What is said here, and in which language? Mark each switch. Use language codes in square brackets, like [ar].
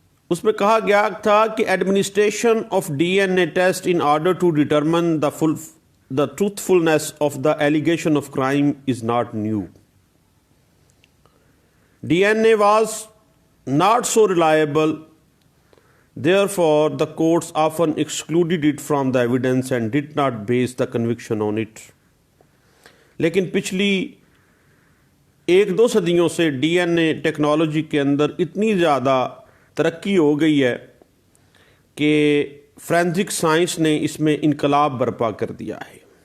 [ur] اس میں کہا گیا تھا کہ [en] Administration of D N A test in order to determine the truthfulness of the allegation of crime is not new. D N A was not so reliable. Therefore, the courts often excluded it from the evidence and did not base the conviction on it. [ur] لیکن پچھلی 1-2 صدیوں سے D N a technology کے اندر اتنی زیادہ ترقی ہو گئی ہے کہ فورینزک سائنس نے اس میں انقلاب برپا کر دیا ہے.